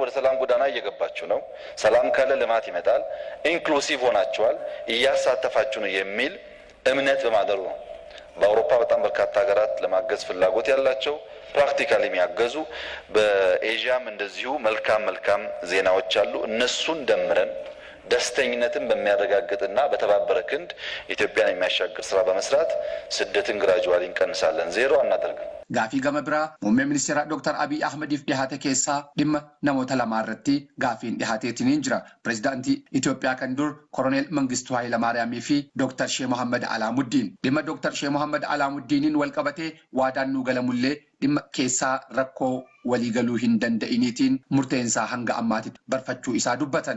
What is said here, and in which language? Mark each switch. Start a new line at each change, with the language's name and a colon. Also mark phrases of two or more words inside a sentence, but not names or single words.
Amharic: ወደ ሰላም ጎዳና እየገባችሁ ነው። ሰላም ካለ ልማት ይመጣል። ኢንክሉሲቭ ሆናችኋል፣ እያሳተፋችሁ ነው የሚል እምነት በማደሩ ነው። በአውሮፓ በጣም በርካታ ሀገራት ለማገዝ ፍላጎት ያላቸው ፕራክቲካሊ የሚያገዙ በኤዥያም እንደዚሁ መልካም ዜናዎች አሉ። እነሱን ደምረን ደስተኝነትን በሚያረጋግጥና በተባበረ ክንድ ኢትዮጵያን የሚያሻግር ስራ በመስራት ስደትን ግራጁዋሊ እንቀንሳለን። ዜሮ አናደርግም።
Oromo: Gaafii gama biraa muummee ministeera Dr. Abiyi Ahmadiif dhihaate keessaa dhimma namoota lamaa irratti gaafiin dhihaateetiniin jira. Pireezidaantii Itoophiyaa kan dur Koroneel Mangistuu Hayilamaariyaamii fi Dr. Sheeh Mohammed Alaamuddin. Dhimma Dr. Sheeh Mohammed Alaamuddiniin wal qabatee waadaan nuu galamullee dhimma keessaa rakkoo waliigaluu hin danda'iniitiin murteensaa hanga ammaatitti barfachuu isaa dubbatan.